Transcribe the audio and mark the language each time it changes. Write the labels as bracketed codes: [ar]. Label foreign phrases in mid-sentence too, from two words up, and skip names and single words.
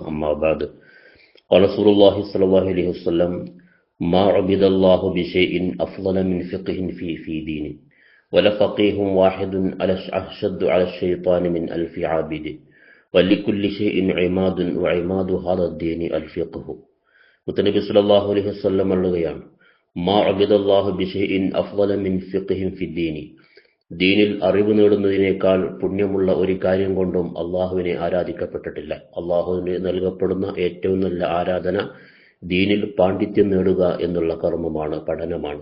[ar] أما بعد، قال رسول الله صلى الله عليه وسلم: ما عبد الله بشيء أفضل من فقه في دينه، ولفقيه واحد أشد على الشيطان من ألف عابد، ولكل شيء عماد وعماد هذا الدين الفقه. മുത്തനബി صلى الله عليه وسلم പറയുകയാണ്: ما عبد الله بشيء أفضل من فقه في الدين. [ml] ദീനിൽ അറിവ് നേടുന്നതിനേക്കാൾ പുണ്യമുള്ള ഒരു കാര്യം കൊണ്ടും അള്ളാഹുവിനെ ആരാധിക്കപ്പെട്ടിട്ടില്ല. അള്ളാഹുവിന് നൽകപ്പെടുന്ന ഏറ്റവും നല്ല ആരാധന ദീനിൽ പാണ്ഡിത്യം നേടുക എന്നുള്ള കർമ്മമാണ്, പഠനമാണ്.